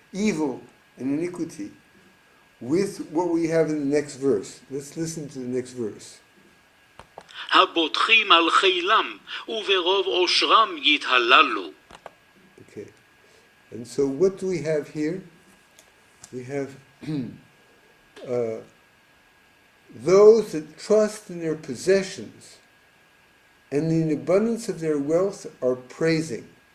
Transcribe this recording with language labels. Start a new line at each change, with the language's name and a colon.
English: Evil and iniquity with what we have in the next verse. Let's listen to the next verse.
Hebrew: הבוטחים על חילם וברוב עושרם יתהללו.
English: Okay. And so what do we have here? We have those that trust in their possessions and in the abundance of their wealth are praising.